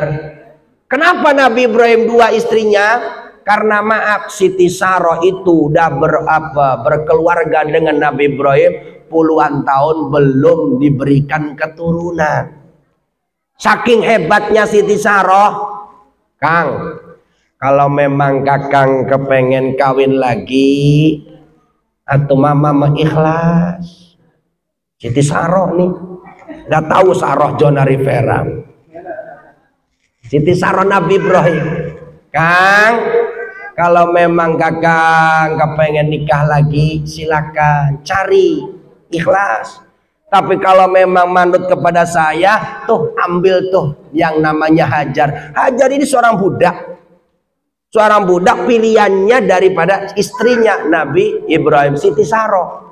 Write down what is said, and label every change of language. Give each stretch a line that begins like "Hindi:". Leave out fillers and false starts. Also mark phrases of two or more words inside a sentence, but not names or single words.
Indonesian: Kenapa Nabi Ibrahim 2 istrinya? Karena maaf, Siti Saroh itu udah berkeluarga dengan Nabi Ibrahim puluhan tahun belum diberikan keturunan. Saking hebatnya Siti Saroh, Kang, kalau memang Kakang kepengen kawin lagi atau mama mengikhlas. Siti Saroh nih, nggak tahu Saroh Jona Rivera. Siti Saroh Nabi Ibrahim, Kang, kalau memang Kakang kepengen nikah lagi silakan cari. Ikhlas. Tapi kalau memang manut kepada saya, tuh ambil tuh yang namanya Hajar. Hajar ini seorang budak. Seorang budak pilihannya daripada istrinya Nabi Ibrahim, Siti Saro.